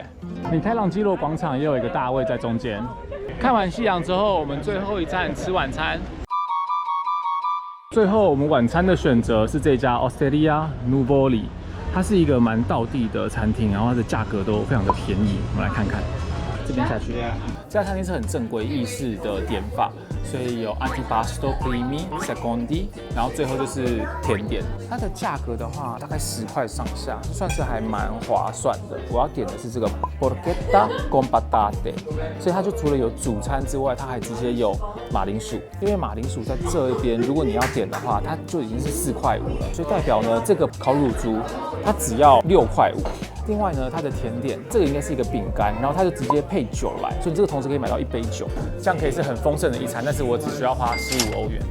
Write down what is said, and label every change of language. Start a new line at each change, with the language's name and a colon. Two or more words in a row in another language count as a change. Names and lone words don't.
Chinese: 米开朗基罗广场也有一个大卫在中间。看完夕阳之后，我们最后一站吃晚餐。最后我们晚餐的选择是这家 Osteria Nuvoli。它是一个蛮道地的餐厅，然后它的价格都非常的便宜。我们来看看，这边下去。这家餐厅是很正规意式的点法，所以有
Italian: antipasto primi secondi，
Chinese: 然后最后就是甜点。它的价格的话，大概10块上下，算是还蛮划算的。我要点的是这个
Italian: porchetta con patate，
Chinese: 所以它就除了有主餐之外，它还直接有马铃薯。因为马铃薯在这边，如果你要点的话，它就已经是4块5了，所以代表呢，这个烤乳猪它只要6块5。另外呢，它的甜点这个应该是一个饼干，然后它就直接配酒来，所以你这个同时可以买到1杯酒，这样可以是很丰盛的一餐，但是我只需要花15欧元。